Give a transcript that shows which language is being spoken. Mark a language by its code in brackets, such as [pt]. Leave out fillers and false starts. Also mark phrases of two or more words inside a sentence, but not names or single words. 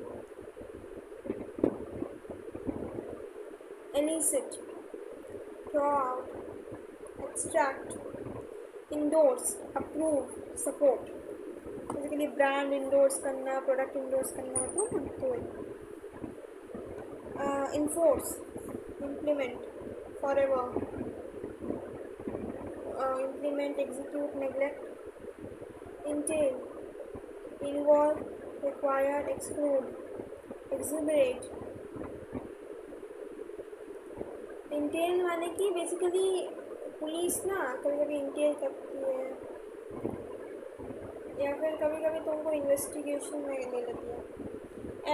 [en] elicit, throw out, extract, endorse, approve, support. basically brand endorse [hi] करना, [en] product endorse [hi] करना होता है ना, तो [en] enforce, implement, forever, implement, execute, neglect, entail, involve, require, exclude, exhiberate। [hi] इंटेल माने कि [en] basically police [hi] ना कभी कभी इंटेल करती है, या फिर कभी कभी तुमको इन्वेस्टिगेशन में ले लेती है।